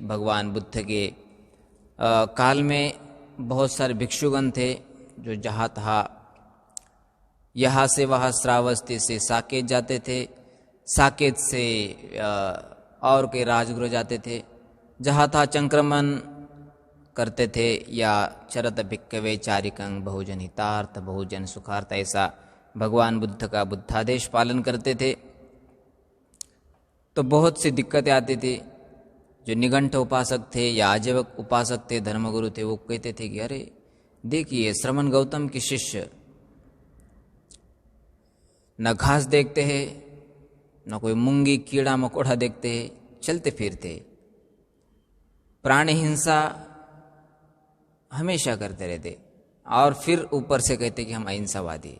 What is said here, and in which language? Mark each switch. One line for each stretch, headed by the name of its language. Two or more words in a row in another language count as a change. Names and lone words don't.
Hindi: भगवान बुद्ध के काल में बहुत सारे भिक्षुगण थे जो जहाँ तहाँ यहाँ से वहाँ श्रावस्ती से साकेत जाते थे, साकेत से और कई राजगृह जाते थे, जहाँ तहाँ संक्रमण करते थे, या
Pali: चरत भिक्खवे चारिकं
Hindi: बहुजन हितार्थ बहुजन सुखार्थ, ऐसा भगवान बुद्ध का बुद्धादेश पालन करते थे। तो बहुत सी दिक्कतें आती थी। जो निगंठ उपासक थे या आजीवक उपासक थे, धर्मगुरु थे, वो कहते थे कि अरे देखिए, श्रमण गौतम के शिष्य न घास देखते हैं, न कोई मूंगी कीड़ा मकोड़ा देखते हैं, चलते फिरते, प्राणी हिंसा हमेशा करते रहते, और फिर ऊपर से कहते कि हम अहिंसावादी।